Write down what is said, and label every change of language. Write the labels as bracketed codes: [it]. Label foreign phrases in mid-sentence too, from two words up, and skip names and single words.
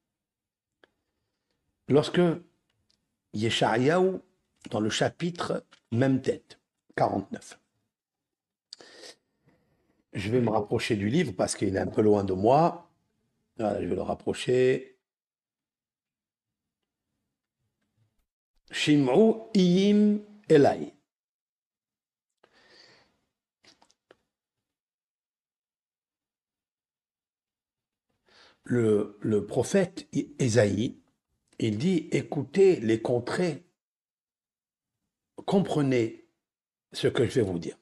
[fr] Lorsque Yeshayahu, dans le chapitre même tête, 49, je vais me rapprocher du livre parce qu'il est un peu loin de moi. Voilà, je vais le rapprocher. [he] שמעו איים אלי. [fr] Le prophète Ésaïe, il dit, écoutez les contrées, comprenez ce que je vais vous dire.